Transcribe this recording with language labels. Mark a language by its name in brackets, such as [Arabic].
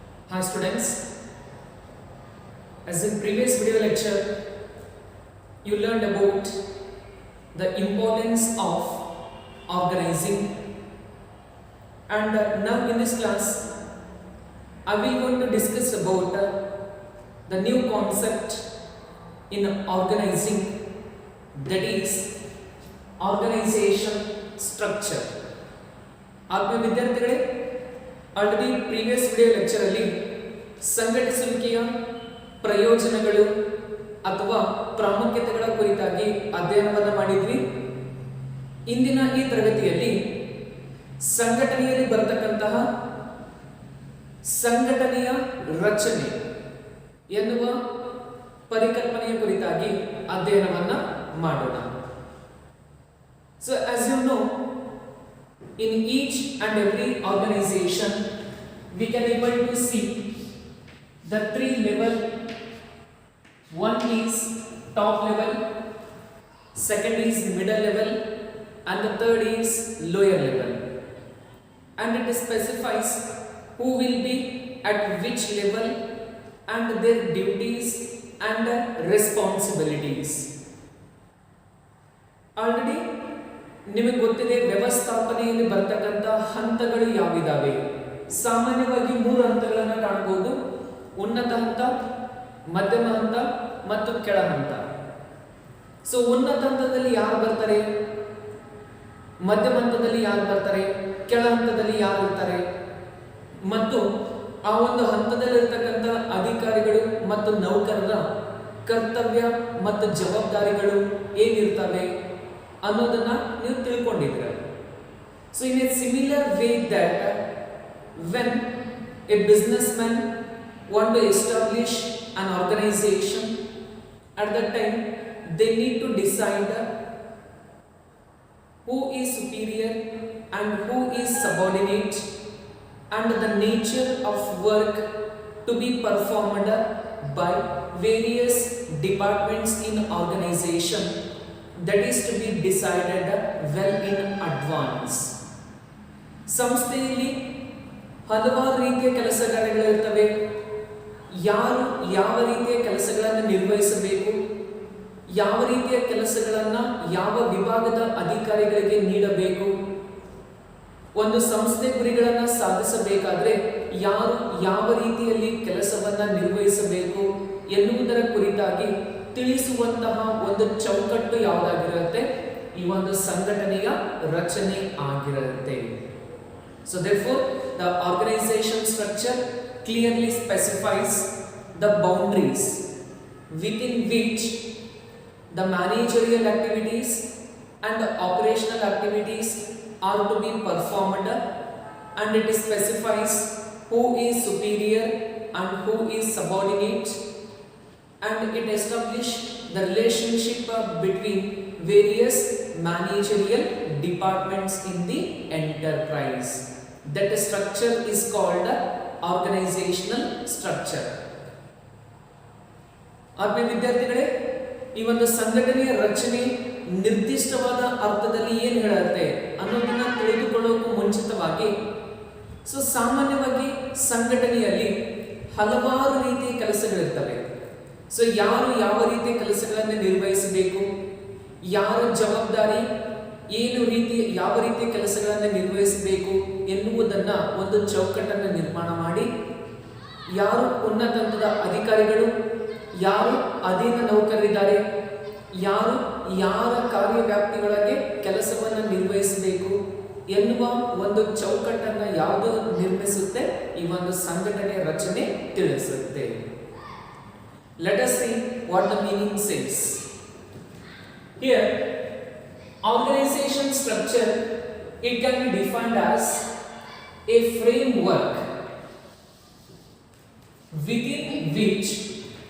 [English] Hi students, as in previous video lecture, you learned about the importance of organizing, and now in this class, I will going to discuss about the new concept in organizing, that is organization structure. [Kannada] ಆತ್ಮೀಯ ವಿದ್ಯಾರ್ಥಿಗಳೇ, already previous video lecture ಅಲ್ಲಿ ಸಂಘಟಿಸುವಿಕೆಯ ಪ್ರಯೋಜನಗಳು ಅಥವಾ ಪ್ರಾಮುಖ್ಯತೆಗಳ ಕುರಿತಾಗಿ ಅಧ್ಯಯನವನ್ನು ಮಾಡಿದ್ವಿ. ಇಂದಿನ ಈ ತರಗತಿಯಲ್ಲಿ ಸಂಘಟನೆಯಲ್ಲಿ ಬರತಕ್ಕಂತಹ ಸಂಘಟನೆಯ ರಚನೆ ಎನ್ನುವ ಪರಿಕಲ್ಪನೆಯ ಕುರಿತಾಗಿ ಅಧ್ಯಯನವನ್ನು ಮಾಡೋಣ. [English] So as you know, in each and every organization we can able to see the three level. One is top level, second is middle level, and the third is lower level, and it specifies who will be at which level and their duties and responsibilities. [Kannada] Already ನಿಮಗೆ ಗೊತ್ತಿದೆ ವ್ಯವಸ್ಥಾಪನೆಯಲ್ಲಿ ಬರ್ತಕ್ಕಂಥ ಹಂತಗಳು ಯಾವಿದಾವೆ. ಸಾಮಾನ್ಯವಾಗಿ 3 ಹಂತಗಳನ್ನು ಕಾಣಬಹುದು: ಉನ್ನತ ಹಂತ, ಮಧ್ಯಮ ಹಂತ ಮತ್ತು ಕೆಳ ಹಂತ. ಸೊ ಉನ್ನತ ಹಂತದಲ್ಲಿ ಯಾರು ಬರ್ತಾರೆ, ಮಧ್ಯಮ ಹಂತದಲ್ಲಿ ಯಾರು ಬರ್ತಾರೆ, ಕೆಳ ಹಂತದಲ್ಲಿ ಯಾರು ಇರ್ತಾರೆ, ಮತ್ತು ಆ ಒಂದು ಹಂತದಲ್ಲಿರ್ತಕ್ಕಂಥ ಅಧಿಕಾರಿಗಳು ಮತ್ತು ನೌಕರರ ಕರ್ತವ್ಯ ಮತ್ತು ಜವಾಬ್ದಾರಿಗಳು ಏನಿರ್ತವೆ ಅನ್ನೋದನ್ನ ನೀವು ತಿಳ್ಕೊಂಡಿದ್ದೀರ. [English] So in a similar way that when a businessman want to establish an organization, at that time they need to decide who is superior and who is subordinate, and the nature of work to be performed by various departments in organization, that is to be decided well in advance. [Kannada] ಸಂಸ್ಥೆಯಲ್ಲಿ ಹಲವಾರು ರೀತಿಯ ಕೆಲಸ ಕಾರ್ಯಗಳಿರ್ತವೆ. ಯಾರು ಯಾವ ರೀತಿಯ ಕೆಲಸಗಳನ್ನು ನಿರ್ವಹಿಸಬೇಕು, ಯಾವ ರೀತಿಯ ಕೆಲಸಗಳನ್ನು ಯಾವ ವಿಭಾಗದ ಅಧಿಕಾರಿಗಳಿಗೆ ನೀಡಬೇಕು, ಒಂದು ಸಂಸ್ಥೆ ಗುರಿಗಳನ್ನು ಸಾಧಿಸಬೇಕಾದ್ರೆ ಯಾರು ಯಾವ ರೀತಿಯಲ್ಲಿ ಕೆಲಸವನ್ನು ನಿರ್ವಹಿಸಬೇಕು ಎನ್ನುವುದರ ಕುರಿತಾಗಿ ತಿಳಿಸುವಂತಹ ಒಂದು ಚೌಕಟ್ಟು ಯಾವುದಾಗಿರುತ್ತೆ, ಈ ಒಂದು ಸಂಘಟನೆಯ ರಚನೆ ಆಗಿರುತ್ತೆ. [English] So therefore the organization structure clearly specifies the boundaries within which the managerial activities and the operational activities are to be performed, and it specifies who is superior and who is subordinate, and it establishes the relationship between various managerial departments in the enterprise. That structure is called organizational structure. [Kannada] ಆತ್ಮೀಯ ವಿದ್ಯಾರ್ಥಿಗಳೇ, ಈ ಒಂದು ಸಂಘಟನೆಯ ರಚನೆ ನಿರ್ದಿಷ್ಟವಾದ ಅರ್ಥದಲ್ಲಿ ಏನು ಹೇಳುತ್ತೆ ಅನ್ನೋದನ್ನ ತಿಳಿದುಕೊಳ್ಳೋಕೆ ಮುಂಚಿತವಾಗಿ, ಸೊ ಸಾಮಾನ್ಯವಾಗಿ ಸಂಘಟನೆಯಲ್ಲಿ ಹಲವಾರು ರೀತಿಯ ಕೆಲಸಗಳಿರ್ತವೆ. ಸೊ ಯಾರು ಯಾವ ರೀತಿಯ ಕೆಲಸಗಳನ್ನು ನಿರ್ವಹಿಸಬೇಕು, ಯಾರ ಜವಾಬ್ದಾರಿ ಏನು ರೀತಿ ಯಾವ ರೀತಿಯ ಕೆಲಸಗಳನ್ನು ನಿರ್ವಹಿಸಬೇಕು ಎನ್ನುವುದನ್ನ ಒಂದು ಚೌಕಟ್ಟನ್ನು ನಿರ್ಮಾಣ ಮಾಡಿ, ಯಾರು ಉನ್ನತ ಹಂತದ ಅಧಿಕಾರಿಗಳು, ಯಾರು ಅಧೀನ ನೌಕರರಿದ್ದಾರೆ, ಯಾರು ಯಾರ ಕಾರ್ಯವ್ಯಾಪ್ತಿಗಳಿಗೆ ಕೆಲಸವನ್ನು ನಿರ್ವಹಿಸಬೇಕು ಎನ್ನುವ ಒಂದು ಚೌಕಟ್ಟನ್ನು ಯಾವುದು ನಿರ್ಮಿಸುತ್ತೆ, ಈ ಒಂದು ಸಂಘಟನೆಯ ರಚನೆ ತಿಳಿಸುತ್ತೆ. [English] Let us see what the meaning says. Here, organization structure, it can be defined as a framework within which